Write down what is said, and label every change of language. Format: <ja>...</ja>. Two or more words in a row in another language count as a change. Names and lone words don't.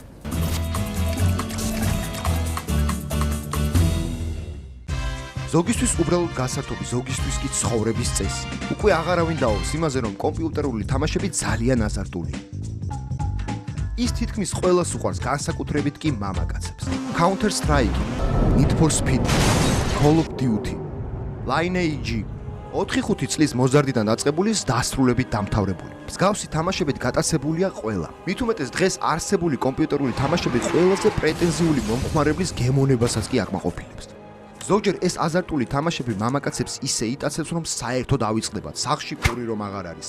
<ka>ზოგისთვის უბრალოდ გასართობი, ზოგისთვის კი ცხოვრების წესი. უკვე აღარავინ დაობს იმაზე, რომ კომპიუტერული თამაშები ძალიან აზარტულია. ის თითქმის ყველას უყვარს, განსაკუთრებით კი მამაკაცებს. Counter Strike, Need for Speed, Call of Duty, Lineage 4-5 წლის მოზარდიდან დაწყებული დასრულებით დამთავრებული. მსგავსი თამაშებით გატაცებულია ყველა. მით უმეტეს დღეს არსებული კომპიუტერული თამაშები ყველაზე პრეტენზიული მომხმარებლის გემოვნებასაც კი აკმაყოფილებს. ზოგჯერ ეს აზარტული თამაშები მამაკაცებს ისე იტაცებს, რომ საერთოდ ავიწყდებათ, სახლში პური რომ აღარ არის.</ka>